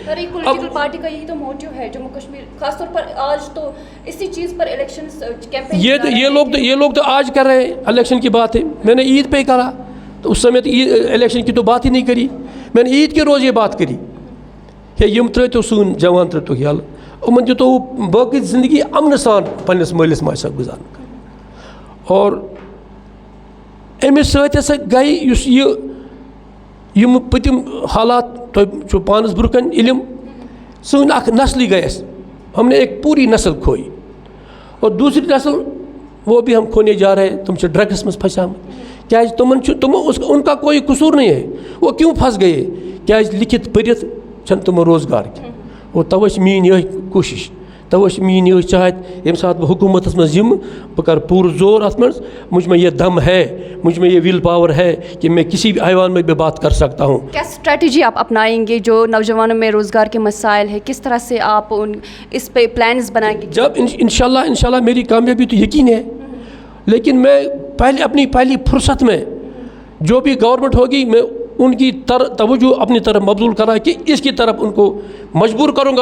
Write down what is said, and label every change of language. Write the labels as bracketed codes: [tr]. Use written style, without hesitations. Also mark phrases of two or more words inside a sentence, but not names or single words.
[ur] ایک [en] political party [ur] کا یہی تو موٹیو ہے جموں کشمیر, خاص طور پر آج تو اسی چیز پر [en] election campaign. [ur] یہ لوگ تو آج کر رہے ہیں الیکشن کی بات ہے. میں نے عید پہ کرا تو اس سمے الیکشن کی تو بات ہی نہیں کری. میں نے عید کے روز یہ بات کری کہ [ks] یم ترٛٲیتو سون جوان ترٛٲیتو یلہٕ, یِمن دِتو باقٕے زندگی امن سان پننس مٲلِس ماجہِ سۭتۍ گُزارنہٕ. اور امہِ سۭتۍ ہسا گٔے یُس یِم پٔتِم حالات تۄہہِ چھُ پانس برونٛہہ کَنہِ علم, سٲنۍ اکھ نسلٕے گٔے اَسہِ, [ur] ہم نے ایک پوری نسل کھوئی. اور دوسری نسل وہ بھی ہم کھونے جا رہے ہیں, [ks] تم چھِ ڈرگس منٛز پھنسے آمٕتۍ. [ur] کیازِ ان کا کوئی قصور نہیں ہے, وہ کیوں پھنس گئے, [ks] کیازِ لکھت پٔرِتھ چھنہٕ تمن روزگار کینٛہہ. اور توے چھِ میٛٲنۍ یِہے کوٗشش, توے چھِ میٛٲنۍ یِہے چاہت, ییٚمہِ ساتہٕ بہٕ حکوٗمتس منٛز یِمہٕ بہٕ کَرٕ پوٗرٕ زور اَتھ منٛز. [ur] مجھ میں یہ دم ہے, مجھ میں یہ [en] will power [ur] ہے کہ میں کسی بھی ایوان میں بھی بات کر سکتا ہوں. کیا اسٹریٹجی آپ اپنائیں گے جو نوجوانوں میں روزگار کے مسائل ہے, کس طرح سے آپ اس پہ پلانز بنائیں گے؟ جب انشاءاللہ میری کامیابی تو یقین ہے, لیکن میں اپنی پہلی فرصت میں جو بھی گورنمنٹ ہوگی میں ان کی توجہ اپنی طرف مبذول کرا کہ اس کی طرف ان کو مجبور کروں گا.